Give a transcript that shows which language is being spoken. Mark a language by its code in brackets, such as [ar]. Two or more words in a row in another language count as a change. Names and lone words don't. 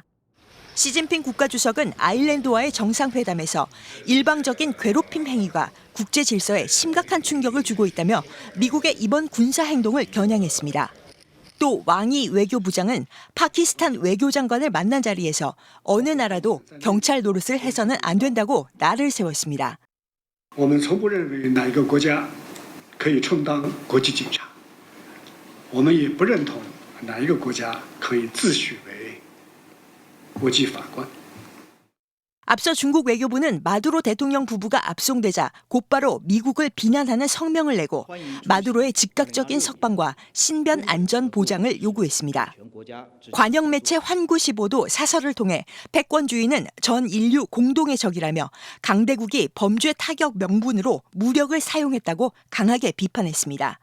[ko] 시진핑 국가주석은 아일랜드와의 정상회담에서 일방적인 괴롭힘 행위가 국제 질서에 심각한 충격을 주고 있다며 미국의 이번 군사 행동을 겨냥했습니다. 또 왕이 외교부장은 파키스탄 외교장관을 만난 자리에서 어느 나라도 경찰 노릇을 해서는 안 된다고 날을 세웠습니다. [zh] 我们从不认为哪一个国家可以充当国际警察，我们也不认同哪一个国家可以自诩为国际法官。 [ko] 앞서 중국 외교부는 마두로 대통령 부부가 압송되자 곧바로 미국을 비난하는 성명을 내고 마두로의 즉각적인 석방과 신변 안전 보장을 요구했습니다. 관영 매체 환구시보도 사설을 통해 패권주의는 전 인류 공동의 적이라며 강대국이 범죄 타격 명분으로 무력을 사용했다고 강하게 비판했습니다.